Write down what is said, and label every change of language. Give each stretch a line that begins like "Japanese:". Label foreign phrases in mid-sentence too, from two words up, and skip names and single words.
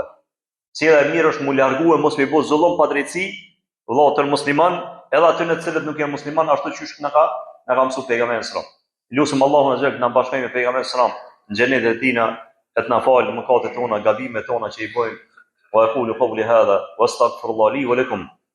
Albanian: Sjellja e mirë është mu largue mos me bë zullum pa drejtësi, vëllai musliman, edhe aty në të cilët nuk janë musliman, ashtu siç na ka mësuar pejgamberi
Arabic: صلى الله عليه وسلم.
Albanian: Lusim Allahun azza që na bashkojë me pejgamberin sallam në xhenetin e tina, e të na falë mëkatet tona, gabimet tona që i bëjmë.
Arabic: وأقول قولي هذا وأستغفر الله لي ولكم.